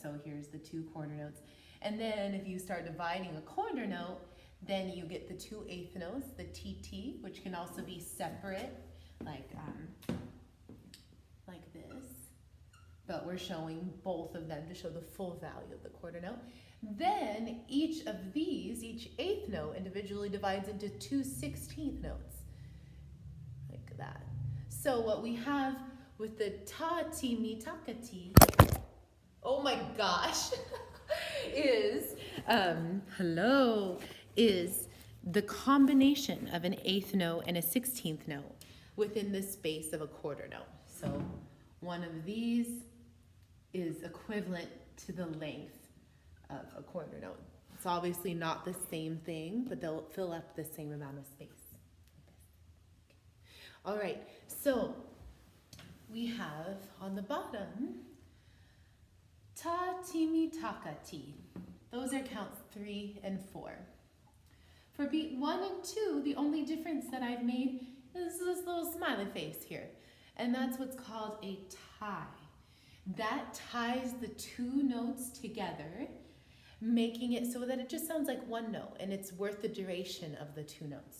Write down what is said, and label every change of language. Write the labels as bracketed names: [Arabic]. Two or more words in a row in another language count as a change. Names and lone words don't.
[English] So here's the 2 quarter notes. And then if you start dividing a quarter note, then you get the 2 8th notes, the TT, which can also be separate, like this. But we're showing both of them to show the full value of the quarter note. Then each of these, each 8th note individually divides into 2 16th notes, like that. So what we have with the ta, ti, mi, taka, ti, oh my gosh, is the combination of an 8th note and a 16th note within the space of a quarter note. So one of these is equivalent to the length of a quarter note. It's obviously not the same thing, but they'll fill up the same amount of space. All right, so we have on the bottom ta, ti, mi, taka, ti. Those are counts 3 and 4. For beat 1 and 2, the only difference that I've made is this little smiley face here. And that's what's called a tie. That ties the 2 notes together, making it so that it just sounds like one note, and it's worth the duration of the 2 notes.